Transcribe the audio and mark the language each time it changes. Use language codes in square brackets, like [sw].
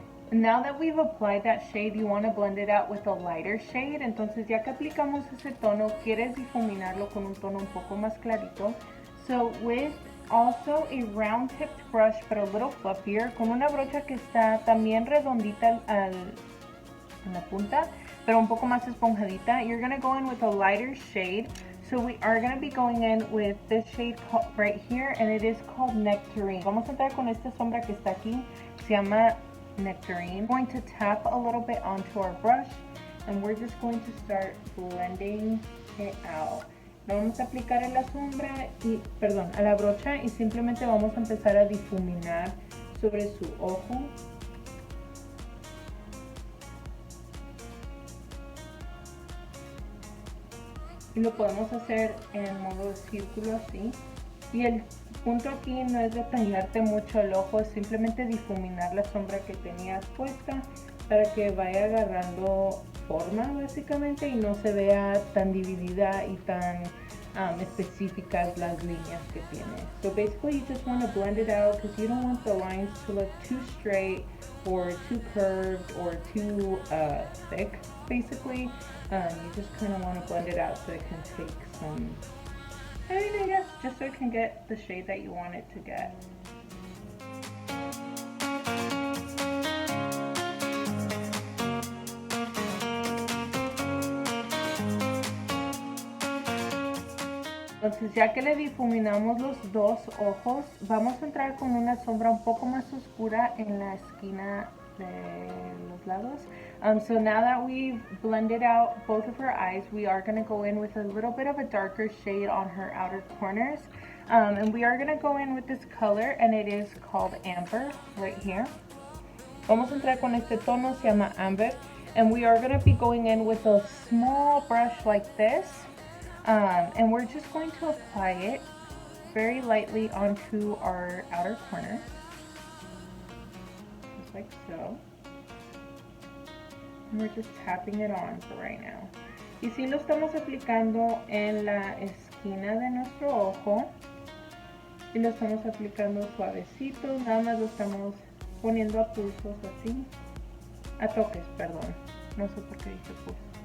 [en] And now that we've applied that shade, you want to blend it out with a lighter shade. [es] Entonces ya que aplicamos ese tono, quieres difuminarlo con un tono un poco más clarito. [en] So with also a round tipped brush, but a little fluffier, [es] con una brocha que está también redondita en la punta, pero un poco más esponjadita, [en] you're going to go in with a lighter shade. So we are going to be going in with this shade right here, and it is called Nectarine. [es] Vamos a entrar con esta sombra que está aquí, se llama Nectarine. [en] I'm going to tap a little bit onto our brush, and we're just going to start blending it out. [es] Lo vamos a aplicar en la sombra a la brocha, y simplemente vamos a empezar a difuminar sobre su ojo. Y lo podemos hacer en modo de círculo así. Y el punto aquí no es detallarte mucho el ojo, es simplemente difuminar la sombra que tenías puesta para que vaya agarrando forma básicamente y no se vea tan dividida y tan específicas las líneas que tiene. [en] So basically you just want to blend it out because you don't want the lines to look too straight or too curved or too thick basically. You just kind of want to blend it out so it can take some, I guess, just so it can get the shade that you want it to get. [es] Entonces ya que le difuminamos los dos ojos, vamos a entrar con una sombra un poco más oscura en la esquina de los lados. [en] So now that we've blended out both of her eyes, we are going to go in with a little bit of a darker shade on her outer corners. And we are going to go in with this color, and it is called Amber right here. [es] Vamos a entrar con este tono, se llama Amber. [en] And we are going to be going in with a small brush like this. And we're just going to apply it very lightly onto our outer corner. Just like so. And we're just tapping it on for right now. [es] Y si lo estamos aplicando en la esquina de nuestro ojo. Y lo estamos aplicando suavecito. Nada más lo estamos poniendo a pulsos así. A toques, perdón. No sé por qué dije pulsos.